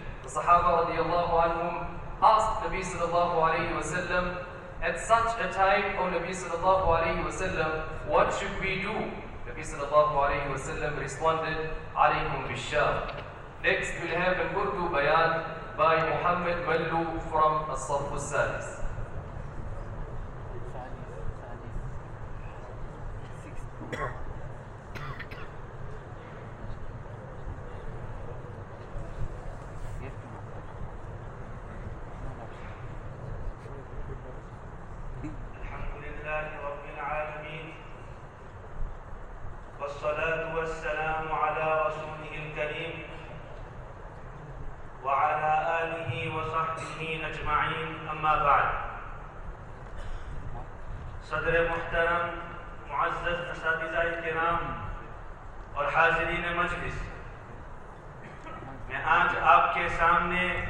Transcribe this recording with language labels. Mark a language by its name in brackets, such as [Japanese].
[English] The Sahaba radiallahu anhum asked Nabi sallallahu alayhi wa sallam, at such a time, O Nabi sallallahu alayhi wa sallam, what should we do? Nabi sallallahu alayhi wa sallam responded, [Arabic] Alaykum bishar. [English] Next we'll have an Urdu bayan by Muhammad Mallu from As-Safu Salis. [Arabic] الحمد لله رب العالمين والصلاة والسلام على رسوله الكريم وعلى آله وصحبه أجمعين أما بعد [Urdu] صدر محترم معزز اساتذہ کرام اور حاضرین مجلس میں آج آپ کے سامنے